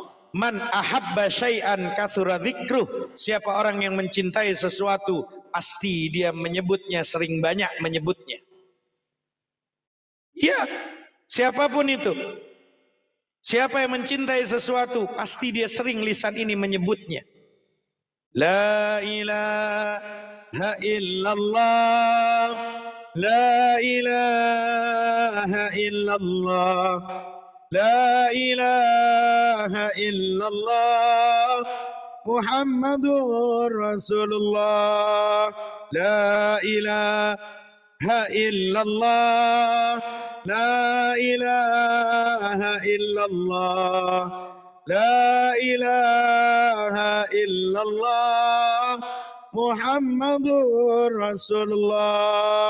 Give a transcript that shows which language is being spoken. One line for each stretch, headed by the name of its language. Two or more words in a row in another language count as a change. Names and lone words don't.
Arabic: من أحب شيئا كثر ذكره.
Indonesian: Siapa orang yang mencintai sesuatu, pasti dia menyebutnya, sering banyak menyebutnya. Ya, siapapun itu. Siapa yang mencintai sesuatu, pasti dia sering lisan ini menyebutnya.
Arabic: لا إله إلا الله، لا إله إلا الله، لا إله إلا الله، محمد رسول الله، لا إله إلا الله، لا إله إلا الله، لا إله إلا الله، محمد رسول الله.